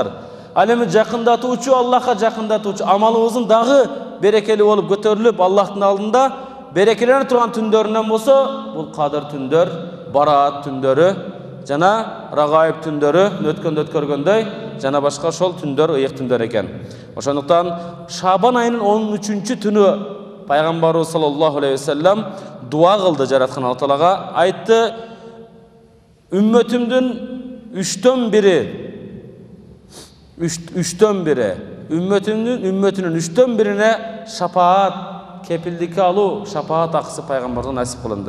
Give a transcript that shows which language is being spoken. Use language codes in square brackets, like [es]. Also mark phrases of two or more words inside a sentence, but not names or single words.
[ky] Ал эми жакындатуучу, Аллахка жакындатуучу амалыбыздын дагы берекелүү болуп көтөрүлүп Аллахтын алдында берекелене турган түндөрүнөн болсо, бул Кадыр түндөр, Бараат түндөрү жана Рагаиб түндөрү өткөндө өткөргөндөй жана башка ошол түндөр ыйык түндөр экен. Ошондуктан Шабан айынын 13-чү түнү пайгамбарыбыз [ar] صلى الله عليه وسلم [ky] дуа кылды жараткан Алла Таалага. Айтты: "Үммөтүмдүн 3төн бири, үммөтүнүн 3төн бирине шапаат, кепилдикке алуу, шапаат акысы пайгамбардан насип кылынды."